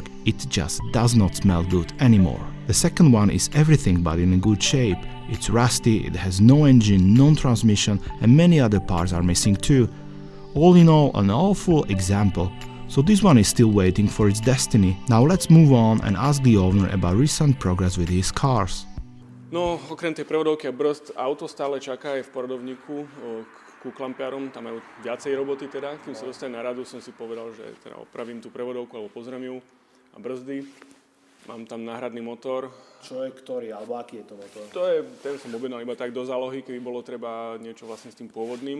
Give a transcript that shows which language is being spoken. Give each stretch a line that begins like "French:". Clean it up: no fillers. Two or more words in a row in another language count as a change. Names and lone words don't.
English: It just does not smell good anymore. The second one is everything but in a good shape. It's rusty, it has no engine, no transmission, and many other parts are missing too. All in all, an awful example. So this one is still waiting for its destiny. Now let's move on and ask the owner about recent progress with his cars.
Slovak: No, okrem tej prevodovky a brzd, auto stále čaká aj v poradovníku ku klampiarom, tam majú viacej roboty teda. Kým sa dostane na radu, som si povedal, že teda opravím tú prevodovku alebo pozriem ju a brzdy. Mám tam náhradný motor. Čo je ktorý, alebo aký je to motor? Ten som objednal iba tak do zálohy, keby bolo treba niečo vlastne s tým pôvodným.